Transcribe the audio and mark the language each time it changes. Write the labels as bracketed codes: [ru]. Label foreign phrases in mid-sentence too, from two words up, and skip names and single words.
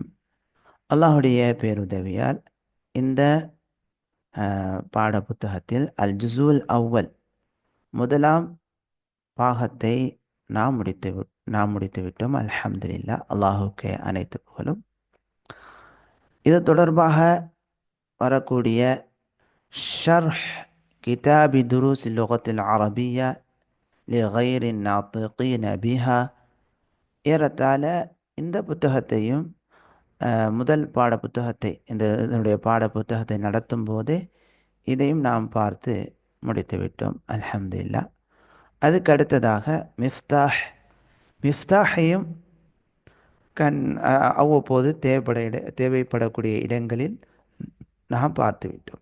[ta] அல்லாஹுடைய பேருதவியால் இந்த பாட புத்தகத்தில் [ar] الجزء الأول [ta] முதலாம் பாகத்தை நாம் முடித்து விட்டோம். அல்ஹம்துலில்லாஹ், அல்லாஹுக்கே அனைத்து புகழும். இது தொடர்பாக வரக்கூடிய ஷர்ஹ் கிதாபி துருஸ் லுகத்தில் அரபியா لغير الناطقين بها. ஏறத்தாழ இந்த புத்தகத்தையும் முதல் பாட புத்தகத்தை இதனுடைய பாட புத்தகத்தை நடத்தும் போது இதையும் நாம் பார்த்து முடித்துவிட்டோம். அல்ஹம்துலில்லாஹ். அதுக்கு அடுத்ததாக மிஃப்தாஹையும் அவ்வப்போது தேவைப்படக்கூடிய இடங்களில் நாம் பார்த்து விட்டோம்.